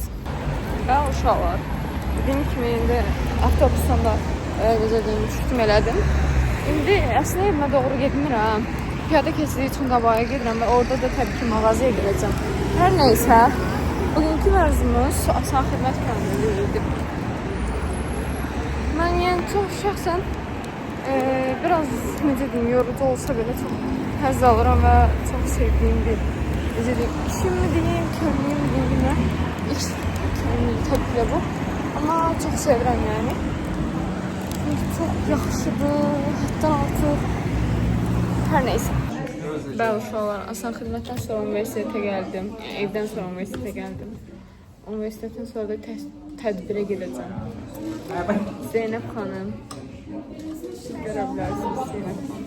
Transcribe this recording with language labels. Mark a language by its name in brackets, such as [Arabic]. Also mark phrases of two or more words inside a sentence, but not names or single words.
[Azerbaijani] Və uşaqlar, dediyim kimi indi avtobusdan da necə deyim, çıxdım elədim. İndi əslində evimə doğru getmirəm. Piyada keçidiyi üçün qabağa gedirəm və orada da təbii ki mağazaya girəcəm. Hər neysə, bugünkü mərzumuz asan xidmət planı idi. [Turkish] Ben yani çok şahsen biraz [Azerbaijani] necə deyim, [Turkish] yorucu olsa belə çok [Azerbaijani] həzz alıram [Turkish] və çok sevdiğim bir [Azerbaijani] necə deyim, [Turkish] işim mi diyeyim, körlüyüm mi diyeyim bilmem. İlk tabii ki bu. Ama çok sevirəm yani. [Azerbaijani] Çok yaxşıdır, həddən artıq. Hər neysə. Bəli uşaqlar, asan xidmətdən sonra universitetə gəldim. Yəni, evdən sonra universitetə gəldim. Universitetdən sonra da tədbirə gedəcəm. Zeynəb xanım. Görə bilərsiniz Zeynəb xanım.